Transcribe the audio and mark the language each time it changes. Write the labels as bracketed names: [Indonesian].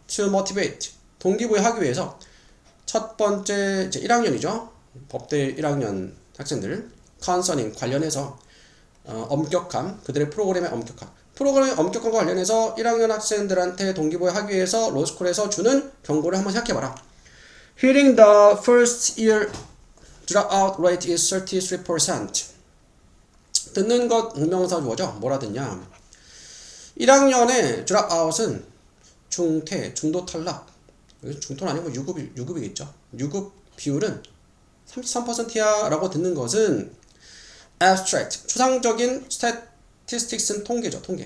[English] To motivate, [Korean] 동기부여하기 위해서. 첫 번째 이제 1학년이죠. 법대 1학년 학생들 concerning 관련해서 엄격함, 그들의 프로그램의 엄격함과 관련해서 1학년 학생들한테 동기부여하기 위해서 로스쿨에서 주는 경고를 한번 생각해봐라. [English] Hitting the first year dropout rate is 33%. [Korean] 듣는 것 응명사 주어죠. 뭐라 듣냐? 1학년의 dropout은 중도 탈락. 중도는 아니고 유급이겠죠. 유급 비율은 33%야 라고 듣는 것은 abstract, 추상적인 statistics는 통계죠.